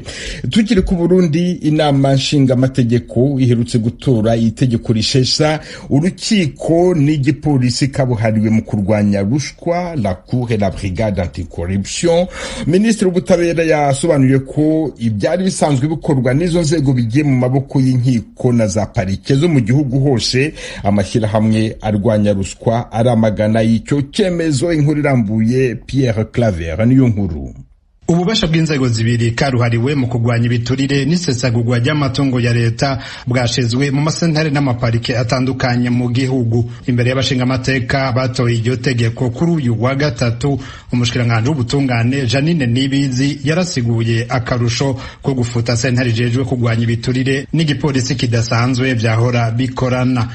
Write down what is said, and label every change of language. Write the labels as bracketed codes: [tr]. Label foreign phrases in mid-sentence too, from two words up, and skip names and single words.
[rw] Tukiri ku Burundi, inama nshingaamategeko iherutse gutora itegeko rishesha urukiko n'igipolisi kabuhariwe mu kurwanya ruswa, [fr] la Cour et la Brigade anticorruption. [rw] Minisitiri w'ubutabera yasobanuye ko ibyari bisanzwe bikorwa n'izo nzego bigiye mu maboko y'inkiko na za parike zo mu gihugu hose. Amashyirahamwe arwanya ruswa aramagana y'icyo cyemezo. Inkuru irambuye Pierre Claver niyo nkuru. [rn] Ububasha bw'inzego zibiri karuhariwe mu kugwanya ibiturire n'isesagurwa ry'amatungo ya leta bwashizwe mu masentare n'amaparike atandukanye mu gihugu. Imbere y'abashinga amateka batoye iryo tegeko kuri uyu wa gatatu, umushikiranganje w'ubutungane Janine Nibizi yarasiguye akarusho ko gufuta sentare jejwe kugwanya ibiturire n'igipolisi kidasanzwe byahora bikorana.